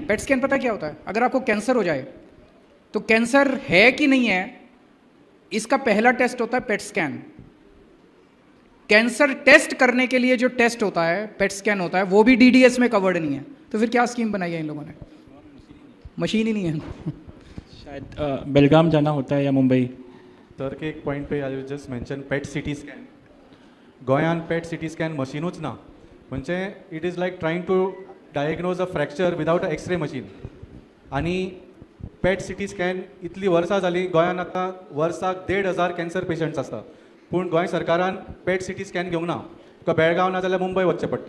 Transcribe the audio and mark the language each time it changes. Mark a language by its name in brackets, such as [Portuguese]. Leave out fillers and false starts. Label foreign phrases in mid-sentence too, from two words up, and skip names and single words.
[English] PET scan [Hindi] पता क्या होता है? अगर आपको कैंसर हो जाए तो कैंसर है कि नहीं है, इसका पहला टेस्ट होता है [English] PET scan. cancer test [Hindi] करने के लिए जो टेस्ट होता है, [English] PET scan [Hindi] होता है, वो भी डीडीएस में कवर्ड नहीं है। तो फिर क्या स्कीम बनाई है इन लोगों ने? मशीन ही नहीं है। शायद बेलगाम जाना होता है या मुंबई। [Konkani] तर एक पॉइंट पे [English] I just mention PET CT scan. [Konkani] गोंयान [English] PET CT scan [Konkani] मशीनूच ना. म्हणजे [English] it is like trying to diagnose a fracture without a X-ray machine. [Konkani] आणि [English] PET CT scan [Konkani] इतली वर्सां जाली गोंयान, आतां वर्साक 1,500 [English] cancer patients [Konkani] आसता. पूण गोंय सरकारान [English] PET CT scan [Konkani] घेवंक ना. तुका बेळगांव ना जाल्यार मुंबय वचचें पडटा.